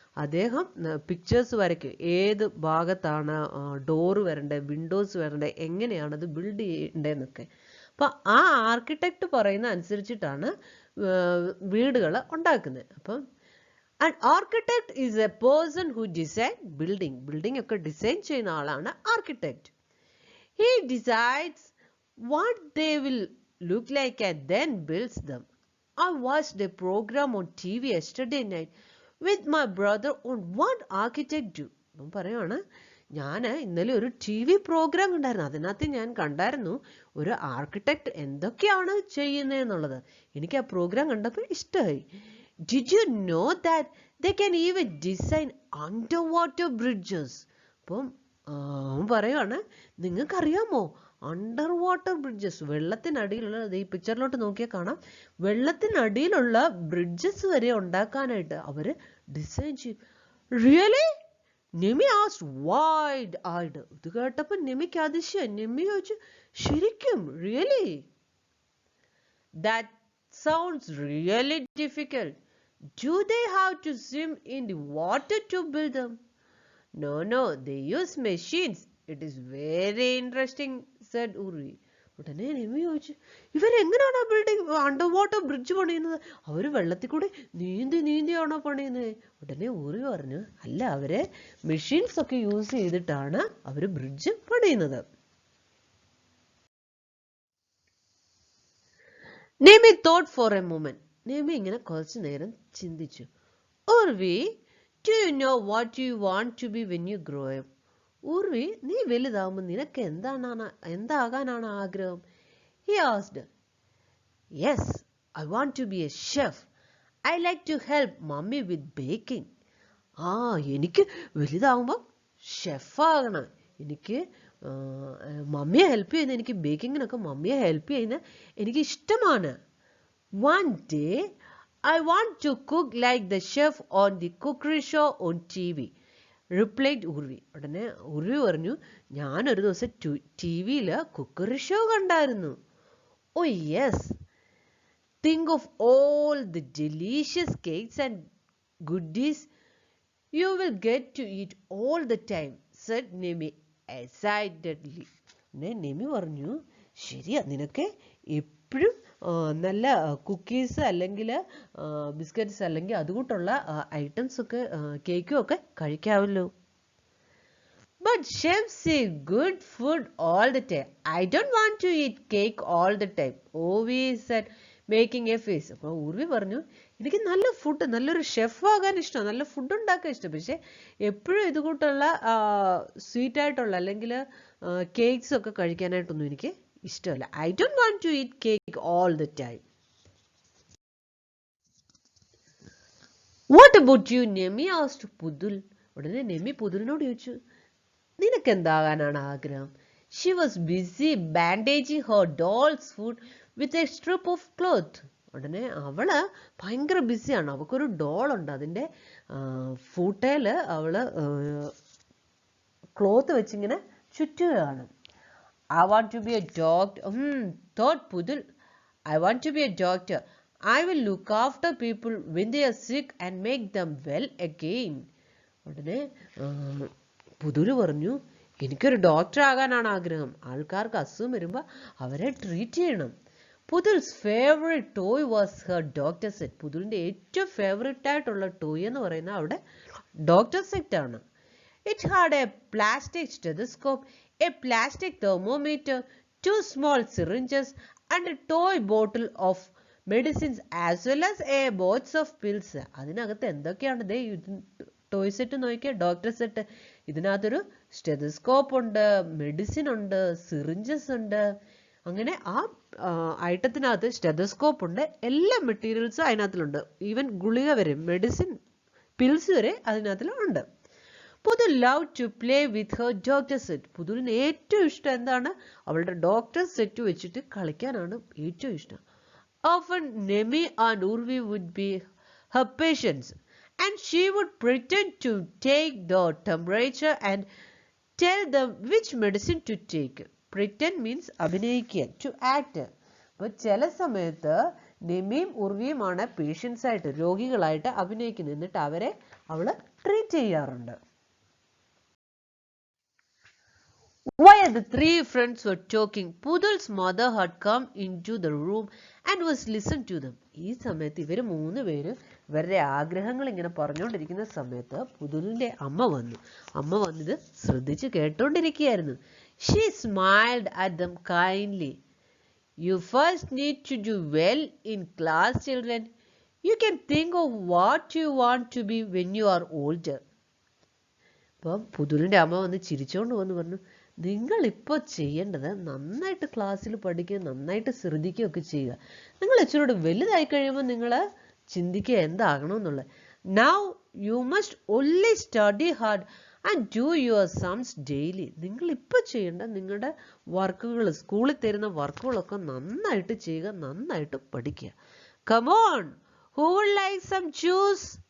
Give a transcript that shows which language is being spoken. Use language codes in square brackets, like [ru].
[ml] അദ്ദേഹം പിക്ചേഴ്സ് വരയ്ക്കും. ഏത് ഭാഗത്താണ് ഡോറ് വരണ്ടേ, വിൻഡോസ് വരണ്ടേ, എങ്ങനെയാണ് അത് ബിൽഡ് ചെയ്യേണ്ടതെന്നൊക്കെ. അപ്പം ആ ആർക്കിടെക്റ്റ് പറയുന്ന അനുസരിച്ചിട്ടാണ് വീടുകൾ ഉണ്ടാക്കുന്നത്. [en] അപ്പം an architect is a person who design building [ml] ഒക്കെ ഡിസൈൻ ചെയ്യുന്ന ആളാണ് architect. [en] He decides what they will look like and then builds them. I watched a program on TV yesterday night with my brother on what architect do. [ml] അപ്പം പറയുവാണ്, ഞാൻ ഇന്നലെ ഒരു TV programme കണ്ടായിരുന്നു. അതിനകത്ത് ഞാൻ കണ്ടായിരുന്നു ഒരു ആർക്കിടെക്റ്റ് എന്തൊക്കെയാണ് ചെയ്യുന്നതെന്നുള്ളത്. എനിക്ക് ആ പ്രോഗ്രാം കണ്ടപ്പോൾ ഇഷ്ടമായി. [en] Did you know that they can even design underwater bridges? [ml] അപ്പം പറയുവാണ്, നിങ്ങൾക്കറിയാമോ അണ്ടർ വാട്ടർ ബ്രിഡ്ജസ്, വെള്ളത്തിനടിയിലുള്ള, ഈ പിക്ചറിലോട്ട് നോക്കിയാൽ കാണാം, വെള്ളത്തിനടിയിലുള്ള ബ്രിഡ്ജസ് വരെ ഉണ്ടാക്കാനായിട്ട് അവർ ഡിസൈൻ ചെയ്യും. [en] Really? Nemi asked wide eyed. [ml] ഇത് കേട്ടപ്പോൾ നെമിക്ക് അതിശയം. നെമി ചോദിച്ചു, ശരിക്കും? Really? [en] That sounds really difficult. Do they have to swim in the water to build them? No, they use machines. It is very interesting, said Urvi. [ml] ഉടനെ നെമി ചോദിച്ചു, ഇവരെങ്ങനെയാണ് ബിൽഡിംഗ് അണ്ടർ വാട്ടർ ബ്രിഡ്ജ് പണിയുന്നത്? അവർ വെള്ളത്തിൽ കൂടെ നീന്തിയാണോ പണിയുന്നത്? ഉടനെ ഉർവി പറഞ്ഞു, അല്ല, അവരെ മെഷീൻസ് ഒക്കെ യൂസ് ചെയ്തിട്ടാണ് അവർ ബ്രിഡ്ജ് പണിയുന്നത്. നെമി [en] thought for a moment. [ml] നെമി ഇങ്ങനെ കുറച്ചു നേരം ചിന്തിച്ചു. [en] Urvi, do you know what you want to be when you grow up? [ml] Urvi, നീ വലുതാവുമ്പോൾ നിനക്ക് എന്താകാനാണ് ആഗ്രഹം? [en] He asked. Yes, I want to be a chef. I like to help mommy with baking. [ml] എനിക്ക് വലുതാവുമ്പോൾ ഷെഫാകണം. എനിക്ക് മമ്മിയെ ഹെൽപ്പ് ചെയ്യുന്ന, എനിക്ക് ബേക്കിങ്ങിനൊക്കെ മമ്മിയെ ഹെൽപ്പ് ചെയ്യുന്ന എനിക്ക് ഇഷ്ടമാണ്. [en] One day I want to cook like the chef on the cookery show on TV, replied Urvi. [ml] ഉടനെ ഉർവി പറഞ്ഞു, ഞാനൊരു ദിവസം TV-യിൽ കുക്കറി ഷോ കണ്ടായിരുന്നു. [en] Oh yes, think of all the delicious cakes and goodies you will get to eat all the time, said Nemi excitedly. [ml] നെമി പറഞ്ഞു, ശരിയാ, നിനക്ക് എപ്പോഴും നല്ല കുക്കീസ് അല്ലെങ്കിൽ ബിസ്ക്കറ്റ്സ് അല്ലെങ്കിൽ അതുകൂട്ടുള്ള ഐറ്റംസ് ഒക്കെ, കേക്കും ഒക്കെ കഴിക്കാമല്ലോ. [en] But chefs say good food all the time. I don't want to eat cake all the time. Urvi said, making a face. [ml] അപ്പോൾ ഉർവി പറഞ്ഞു, എനിക്ക് നല്ല ഫുഡ്, നല്ലൊരു ഷെഫ് ആകാൻ ഇഷ്ടമാണ്, നല്ല ഫുഡ് ഉണ്ടാക്കാൻ ഇഷ്ടം, പക്ഷെ എപ്പോഴും ഇതുകൂട്ടുള്ള സ്വീറ്റ് ആയിട്ടുള്ള അല്ലെങ്കിൽ കേക്ക്സ് ഒക്കെ കഴിക്കാനായിട്ടൊന്നും എനിക്ക് ഇഷ്ടമല്ല. [en] I don't want to eat cake all the time. What about you, Nemi asked Pudul. [ml] ഉടനെ നെമി പുതുലിനോട് ചോദിച്ചു, നിനക്ക് എന്താകാനാണ് ആഗ്രഹം? [en] She was busy bandaging her doll's foot with a strip of cloth. [ml] ഉടനെ അവള് ഭയങ്കര ബിസിയാണ്. അവൾക്കൊരു ഡോൾ ഉണ്ട്, അതിൻ്റെ ഫൂട്ടയില് അവള് cloth വെച്ചിങ്ങനെ ചുറ്റുകയാണ്. [en] I want to be a doctor, thought Pudul. I want to be a doctor. I will look after people when they are sick and make them well again. [ml] ഉടനെ പുതുല് പറഞ്ഞു, എനിക്കൊരു ഡോക്ടർ ആകാനാണ് ആഗ്രഹം, ആൾക്കാർക്ക് അസുഖം വരുമ്പോൾ അവരെ ട്രീറ്റ് ചെയ്യണം. [en] Putul's favourite toy was her doctor set. [ml] പുതുലിൻ്റെ ഏറ്റവും ഫേവറേറ്റ് ആയിട്ടുള്ള ടോയ് എന്ന് പറയുന്നത് അവിടെ ഡോക്ടർ സെറ്റ് ആണ്. [en] It had a plastic stethoscope, a plastic thermometer, 2 small syringes and a toy bottle of medicines as well as a box of pills. [ml] അതിനകത്ത് എന്തൊക്കെയാണ്? ദേ toy set നോക്കിയ doctor set. ഇതിനകത്തൊരു stethoscope ഉണ്ട്, medicine ഉണ്ട്, syringes ഉണ്ട്. അങ്ങനെ ആ ഐറ്റത്തിനകത്ത് stethoscope ഉണ്ട്, എല്ലാ മെറ്റീരിയൽസും അതിനകത്തിലുണ്ട്, ഈവൻ ഗുളിക വരെ, മെഡിസിൻ പിൽസ് വരെ അതിനകത്തിലുണ്ട്. [en] Putul love to play with her doctor set. [ml] പുതുലിന് ഏറ്റവും ഇഷ്ടം എന്താണ്? അവളുടെ ഡോക്ടർ സെറ്റ് വെച്ചിട്ട് കളിക്കാനാണ് ഏറ്റവും ഇഷ്ടം. [en] Often Nemi and Urvi would be her patients, and she would pretend to take the temperature and tell them which medicine to take. Pretend means അഭിനയിക്കുക, to act. [ml] അപ്പോൾ ചില സമയത്ത് നെമിയും ഉർവിയുമാണ് പേഷ്യൻസ് ആയിട്ട്, രോഗികളായിട്ട് അഭിനയിക്കുന്നത്, എന്നിട്ട് അവരെ അവള് ട്രീറ്റ് ചെയ്യാറുണ്ട്. While the 3 friends were talking, Pudul's mother had come into the room and was listening to them. ഈ സമയത്ത് ഇവർ 3 പേരും ഇവരുടെ ആഗ്രഹങ്ങൾ ഇങ്ങനെ പറഞ്ഞുകൊണ്ടിരിക്കുന്ന സമയത്ത് പുതുലിന്റെ അമ്മ വന്നു. അമ്മ വന്നത് ശ്രദ്ധിച്ച് കേട്ടോണ്ടിരിക്കുകയായിരുന്നു. [en] She smiled at them kindly. You first need to do well in class, children. You can think of what you want to be when you are older. [ml] അപ്പം പുതുലിന്റെ അമ്മ വന്ന് ചിരിച്ചോണ്ട് വന്ന് പറഞ്ഞു, നിങ്ങളിപ്പോൾ ചെയ്യേണ്ടത് നന്നായിട്ട് ക്ലാസ്സിൽ പഠിക്കുക, നന്നായിട്ട് ശ്രദ്ധിക്കുകയൊക്കെ ചെയ്യുക. നിങ്ങൾ ഇച്ചിരി വലുതായി കഴിയുമ്പോൾ നിങ്ങൾ ചിന്തിക്കുക എന്താകണമെന്നുള്ളത്. [en] Now you must only study hard and do your sums daily. [ml] നിങ്ങൾ ഇപ്പോൾ ചെയ്യേണ്ട നിങ്ങളുടെ വർക്കുകൾ, സ്കൂളിൽ തരുന്ന വർക്കുകളൊക്കെ നന്നായിട്ട് ചെയ്യുക, നന്നായിട്ട് പഠിക്കുക. [en] Come on, who would like some juice?